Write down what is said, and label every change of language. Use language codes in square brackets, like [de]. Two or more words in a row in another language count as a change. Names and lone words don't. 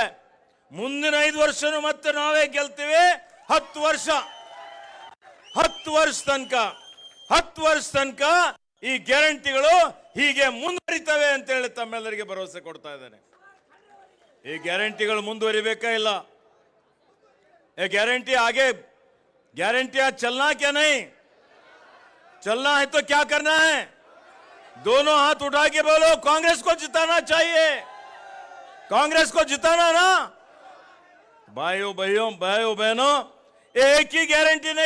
[kn] ಮುಂದಿನ 5 ವರ್ಷನೂ ಮತ್ತೆ ನಾವೇ ಗೆಲ್ತೀವಿ. 10 ವರ್ಷ ತನಕ ಈ ಗ್ಯಾರಂಟಿಗಳು ಹೀಗೆ ಮುಂದುವರಿತವೆ ಅಂತ ಹೇಳಿ ತಮ್ಮೆಲ್ಲರಿಗೆ ಭರವಸೆ ಕೊಡ್ತಾ ಇದ್ದೇನೆ. ಈ ಗ್ಯಾರಂಟಿಗಳು ಮುಂದುವರಿಬೇಕಾ ಇಲ್ಲ? [hi] ये गारंटी आगे गारंटियां चलना क्या नहीं? चलना है तो क्या करना है? दोनों हाथ उठा के बोलो, कांग्रेस को जिताना चाहिए, कांग्रेस को जिताना ना। भाइयों बहनों, एक ही गारंटी नहीं।